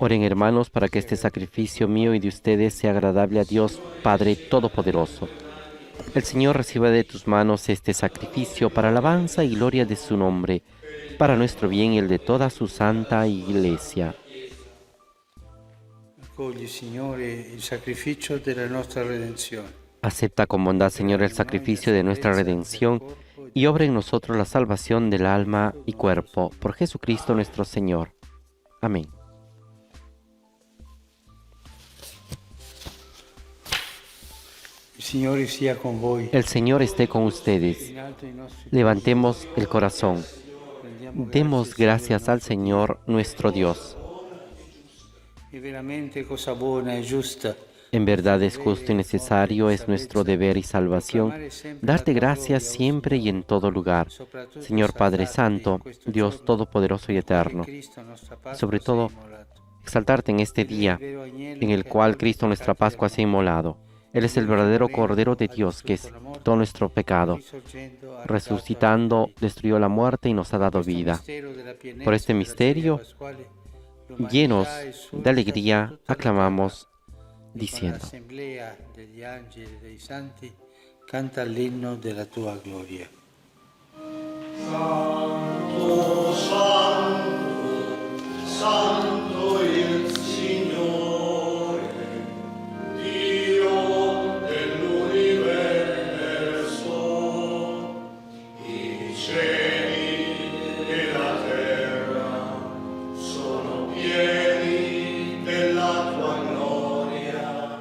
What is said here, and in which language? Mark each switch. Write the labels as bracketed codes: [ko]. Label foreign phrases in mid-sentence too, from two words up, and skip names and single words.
[es] Oren, hermanos, para que este sacrificio mío y de ustedes sea agradable a Dios, Padre Todopoderoso. El Señor reciba de tus manos este sacrificio para alabanza y gloria de su nombre, para nuestro bien y el de toda su santa Iglesia. [it] accogli, Signore, il sacrificio della nostra redenzione. [es] Acepta con bondad, Señor, el sacrificio de nuestra redención y obra en nosotros la salvación del alma y cuerpo, por Jesucristo nuestro Señor. Amén. [it] Il Signore sia con voi. [es] El Señor esté con ustedes. [it] In alto i nostri [es] Levantemos el corazón. [it] prendiamo [es] Demos gracias al Señor nuestro Dios. [it] e veramente cosa buona e giusta. [es] En verdad es justo y necesario, es nuestro deber y salvación, darte gracias siempre y en todo lugar, Señor Padre Santo, Dios Todopoderoso y Eterno. Sobre todo, exaltarte en este día en el cual Cristo nuestra Pascua se ha inmolado. Él es el verdadero Cordero de Dios que quitó nuestro pecado. Resucitando, destruyó la muerte y nos ha dado vida. Por este misterio, llenos de alegría, aclamamos diciendo: [it] L'assemblea degli angeli e dei santi canta l'inno della tua gloria. Santo il Signore, Dio dell'universo, i cieli e la terra sono pieni della tua gloria.